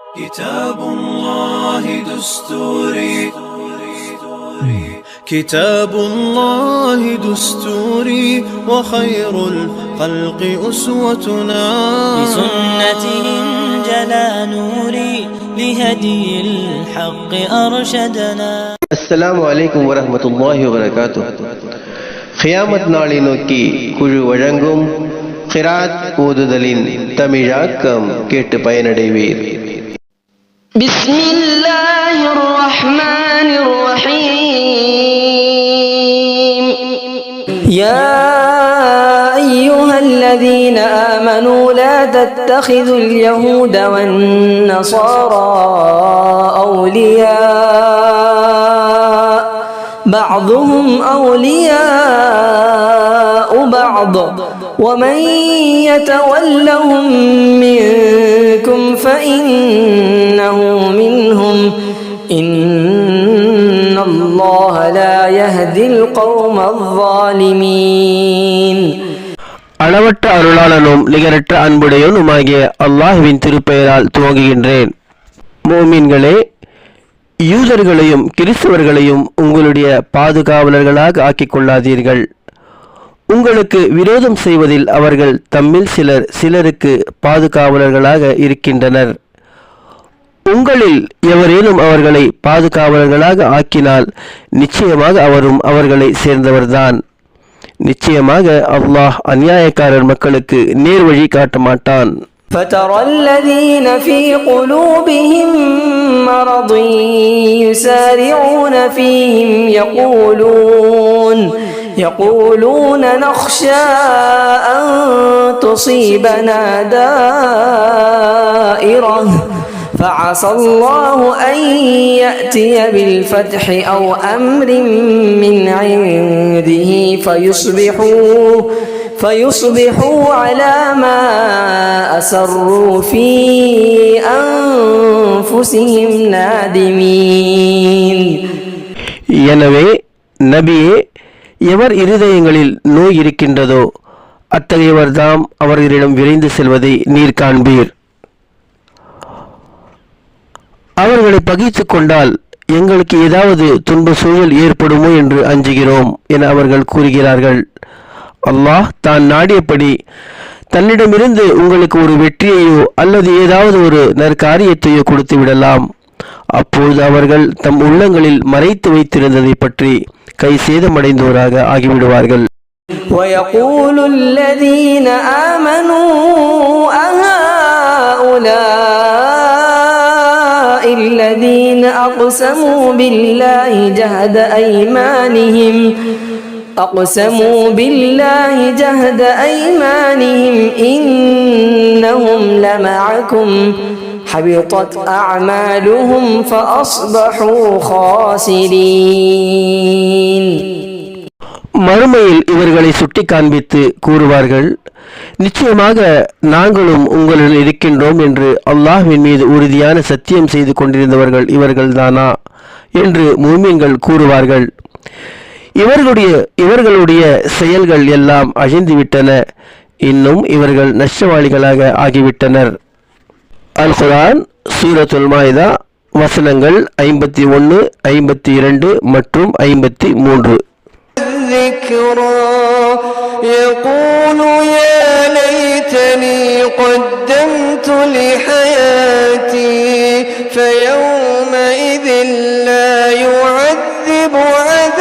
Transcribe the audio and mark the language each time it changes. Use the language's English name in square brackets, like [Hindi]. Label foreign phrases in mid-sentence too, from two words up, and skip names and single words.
[Arabic] كتاب الله دستوري كتاب الله دستوري وخير الخلق أسوتنا بسنته انجلى نوري لهدي الحق أرشدنا. السلام عليكم ورحمة الله وبركاته. [Tamil] قيامت நாளை நோக்கி குழு வழங்கும் கிராத் ஓதுதலின் தமிழாக்கம் கேட்டு பயனடைவீர். [Arabic] بسم الله الرحمن الرحيم. يا أيها الذين آمنوا لا تتخذوا اليهود والنصارى أولياء بعضهم أولياء بعض ومن يتولهم منكم فإنه منهم إن الله لا يهدي القوم الظالمين. [Tamil] அளவற்ற அருளாளனும் நிகரற்ற அன்புடையவனுமாகிய அல்லாஹ்வின் திருப்பெயரால் துவங்குகின்றேன். மோமீன்களே, யூதர்களையும் கிறிஸ்தவர்களையும் உங்களுடைய பாதுகாவலர்களாக ஆக்கிக் கொள்ளாதீர்கள். உங்களுக்கு விரோதம் செய்வதில் அவர்கள் தம்மில் சிலருக்கு பாதுகாவலர்களாக இருக்கின்றனர். உங்களில் எவரேனும் அவர்களை பாதுகாவலர்களாக ஆக்கினால் நிச்சயமாக அவரும் அவர்களை சேர்ந்தவர்தான். நிச்சயமாக அல்லாஹ் அநியாயக்காரர் மக்களுக்கு நேர்வழி காட்ட மாட்டான். [Arabic] فترى الذين في قلوبهم مرض يسارعون فيهم يقولون نخشى أن تصيبنا دائرة فعسى الله أن يأتي بالفتح أو أمر من عنده فيصبحوا على ما أسروا في أنفسهم نادمين. [Tamil] எனவே நபியே, எவர் இருதயங்களில் நோய் இருக்கின்றதோ அத்தகையவர்தாம் அவர்களிடம் விரைந்து செல்வதை நீர் காண்பீர். அவர்களை பகைத்து கொண்டால் எங்களுக்கு ஏதாவது துன்ப சூழல் ஏற்படுமோ என்று அஞ்சுகிறோம் என அவர்கள் கூறுகிறார்கள். அல்லாஹ் தான் நாடியபடி தன்னிடமிருந்து உங்களுக்கு ஒரு வெற்றியையோ அல்லது ஏதாவது ஒரு நற்காரியத்தையோ கொடுத்து விடலாம். அப்போது அவர்கள் தம் உள்ளங்களில் மறைத்து வைத்திருந்ததை பற்றி கை சேதமடைந்தோராக ஆகிவிடுவார்கள். [Arabic] وَيَقُولُ الَّذِينَ آمَنُوا أَهَؤُلَاءِ الَّذِينَ أَقْسَمُوا بِاللَّهِ جَهْدَ أَيْمَانِهِمْ إِنَّهُمْ لَمَعَكُمْ حبطت أعمالهم فأصبحوا خاسرين. [Tamil] மறுமையில் இவர்களை சுட்டி காண்பித்து கூறுவார்கள், நிச்சயமாக நாங்களும் உங்களுடன் இருக்கின்றோம் என்று அல்லாஹ்வின் மீது உறுதியான சத்தியம் செய்து கொண்டிருந்தவர்கள் இவர்கள்தானா என்று முஃமின்கள் கூறுவார்கள். இவர்களுடைய செயல்கள் எல்லாம் அழிந்துவிட்டன, இன்னும் இவர்கள் நஷ்டவாளிகளாக ஆகிவிட்டனர். அல் குர்ஆன் சூரத்துல் மாயிதா வசனங்கள் 51, 52 மற்றும் 53. [Arabic] يقول يا ليتني قدمت لحياتي فيومئذ لا يعذب